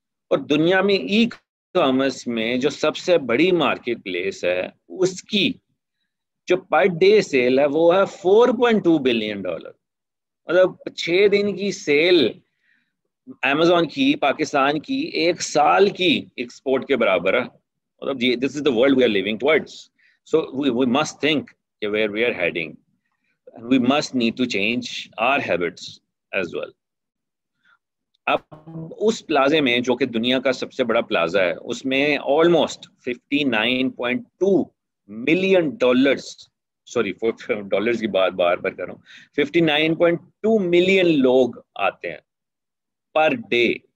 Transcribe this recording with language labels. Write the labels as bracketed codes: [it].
[ur] اور دنیا میں ای کامرس میں جو سب سے بڑی مارکیٹ پلیس ہے اس کی جو [en] per day sale [ur] ہے وہ ہے $4.2 بلین. مطلب 6 دن کی سیل Amazon کی پاکستان کی ایک سال کی ایکسپورٹ کے برابر ہے. [en] مطلب this is the world we are living towards. So we must think where we are heading. And we must need to change our habits as well. [ur] اب اس پلازے میں جو کہ دنیا کا سب سے بڑا پلازا ہے اس میں آلموسٹ $59.2 ملین سوری ڈالرز کی بات بار بار کر رہا ہوں، 59.2 ملین لوگ آتے ہیں [en] Per day.